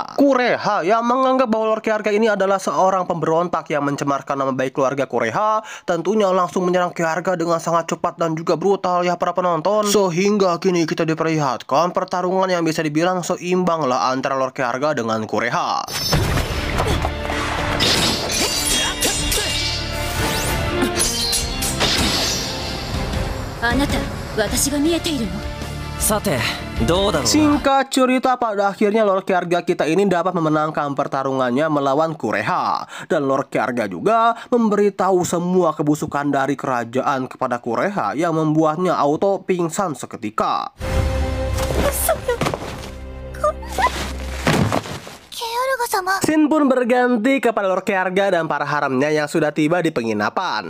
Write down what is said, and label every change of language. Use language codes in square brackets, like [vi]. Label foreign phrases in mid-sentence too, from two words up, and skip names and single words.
[id] Kureha yang menganggap bahwa Lord Keharga ini adalah seorang pemberontak yang mencemarkan nama baik keluarga Kureha, tentunya langsung menyerang Keharga dengan sangat cepat dan juga brutal ya para penonton. Sehingga kini kita diperlihatkan pertarungan yang bisa dibilang seimbang lah antara Lord Keharga dengan Kureha. [ja] あなた、私が見えているの？さて、どうだろうな。 [id] Singkat cerita, pada akhirnya Lord Keharga kita ini dapat memenangkan pertarungannya melawan Kureha. Dan Lord Keharga juga memberitahu semua kebusukan dari kerajaan kepada Kureha yang membuatnya auto pingsan seketika. Scene pun berganti kepada Lord Keharga dan para haremnya yang sudah tiba di penginapan.